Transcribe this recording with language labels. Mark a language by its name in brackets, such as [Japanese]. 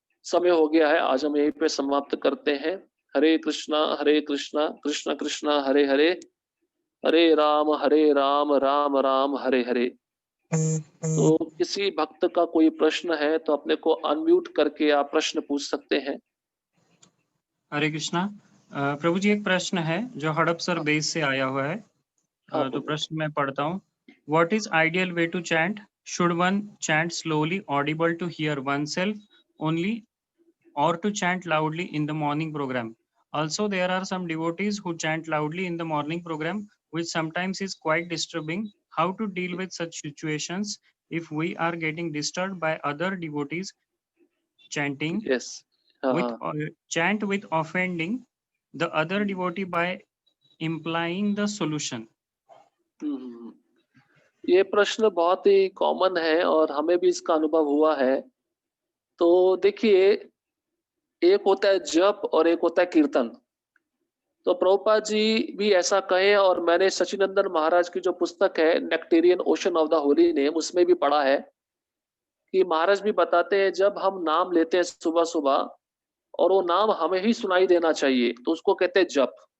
[Hindi] समय हो गया है, आज हम यहीं पे समाप्त करते हैं। हरे कृष्णा कृष्ण कृष्ण हरे हरे, हरे राम राम हरे हरे। तो किसी भक्त का कोई प्रश्न है तो अपने को अनम्यूट करके आप प्रश्न पूछ सकते हैं। हरे कृष्णा। प्रभु जी, एक प्रश्न है जो हड़पसर बेस से आया हुआ है। हाँ तो प्रभु। प्रश्न मैं पढ़ता हूँ। [English] What is ideal way to chant? Should one chant slowly, audible to hear oneself only, or to chant loudly in the morning program? Also, there are some devotees who chant loudly in the morning program, which sometimes is quite disturbing. How to deal with such situations if we are getting disturbed by other devotees chanting [Hindi] yes, हाँ [English] with [Hindi] हाँ। [English] chant with offending the other devotee by implying the solution? हम्म। [Hindi] ये प्रश्न बहुत ही common है और हमें भी इसका अनुभव हुआ है। तो देखिए, एक होता है जप और एक होता है कीर्तन। तो प्रभुपाद जी भी ऐसा कहे, और मैंने सचिनंदन महाराज की जो पुस्तक है nectarean ocean of the holy name, उसमें भी पढ़ा है कि महाराज भी बताते हैं जब हम नाम लेते हैं सुबह सुबह और वो नाम हमें ही सुनाई देना चाहिए तो उसको कहते हैं जप।